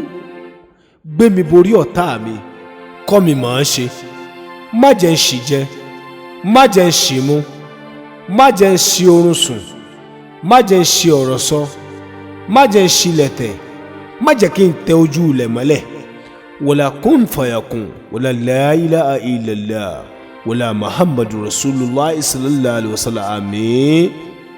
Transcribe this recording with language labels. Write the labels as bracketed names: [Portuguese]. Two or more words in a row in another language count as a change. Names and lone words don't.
[Yoruba] Gbé mi borí ọ̀tá mi. Kọ́ mi mọ̀ ọ́n ṣe. Má jẹ́ ń ṣì jẹ. Má jẹ́ ń ṣì mu. Má jẹ́ ń ṣì oorun sùn. Má jẹ́ ń ṣì ọ̀rọ̀ sọ. Má jẹ́ ń ṣì lẹ̀tẹ̀. Má jẹ́ kí n tẹ ojú ilẹ̀ mọ́lẹ̀. [Arabic] ولا كن فيكون، ولا لا إله إلا الله، ولا محمد رسول الله صلى الله عليه وسلم. [Yoruba] Àmín.